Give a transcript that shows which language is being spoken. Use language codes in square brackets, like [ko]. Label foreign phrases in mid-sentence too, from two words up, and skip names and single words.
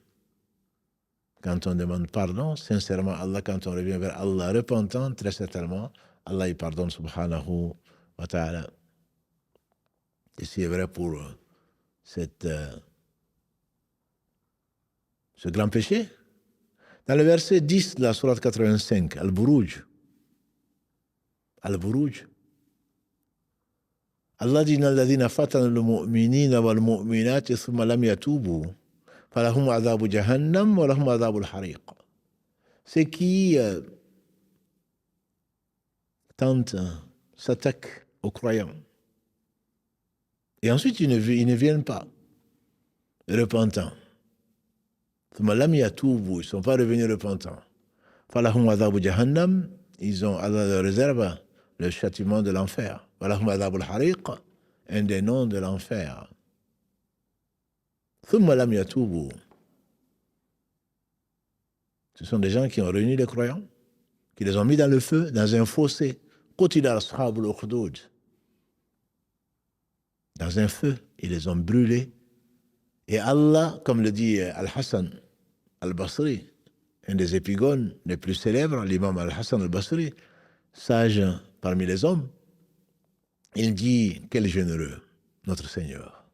[fr] Quand on demande pardon, sincèrement, Allah, quand on revient vers Allah repentant, très certainement, Allah il pardonne, [ar] سبحانه وتعالى. [fr] Et c'est vrai pour ce grand péché. Dans le verset 10 de la sourate 85, [ar] Al-Buruj, [fr] Allah dit [ar] الذين فتنوا المؤمنين والمؤمنات ثم لم يتوبوا فلهم عذاب جهنم ولهم عذاب الحريق. [fr] Ceux qui tentent, s'attaquent aux croyants et ensuite ils ne viennent pas repentants. [ar] ثم لم يتوبوا, [fr] ils ne sont pas revenus repentants. [ar] فلهم عذاب جهنم, [fr] ils ont Allah leur réserve le châtiment de l'enfer. [ar] ولهم عذاب الحريق, [fr] un des noms de l'enfer. [ar] ثم لم يتوبوا. [fr] Ce sont des gens qui ont réuni les croyants, qui les ont mis dans le feu, dans un fossé. [ar] قتل أصحاب الأخدود. [fr] Dans un feu, ils les ont brûlés. Et Allah, comme le dit Al-Hassan al-Basri, un des épigones les plus célèbres, l'imam Al-Hassan al-Basri, sage parmi les hommes, il dit, quel généreux, notre Seigneur.